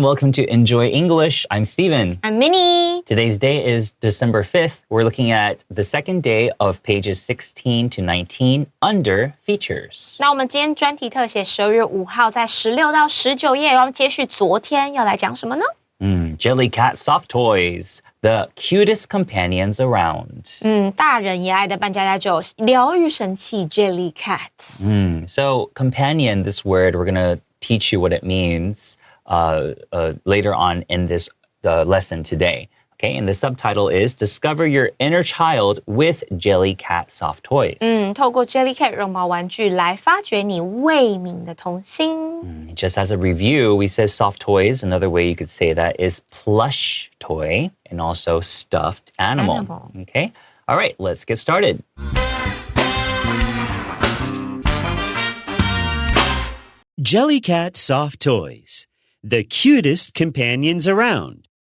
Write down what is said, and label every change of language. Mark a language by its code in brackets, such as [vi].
[en] Welcome to Enjoy English. I'm Steven. I'm Minnie. Today's day is December 5th. We're looking at the second day of pages 16 to 19 under Features. [zh] 那我们今天专题特写12月5号在16到19页，要接续昨天要来讲什么呢 [en] ？Jellycat soft toys, the cutest companions around. [zh] 大人也爱的扮家家酒，疗愈神器 Jellycat. [en] So companion, this word, we're going to teach you what it means later on in this lesson today. Okay, and the subtitle is Discover Your Inner Child with Jellycat Soft Toys. [zh] 透过 Jellycat 绒毛玩具来发掘你未泯的童心。 [en] Just as a review, we said soft toys. Another way you could say that is plush toy and also stuffed animal. Okay, all right, let's get started. Jellycat soft toys, the cutest companions around.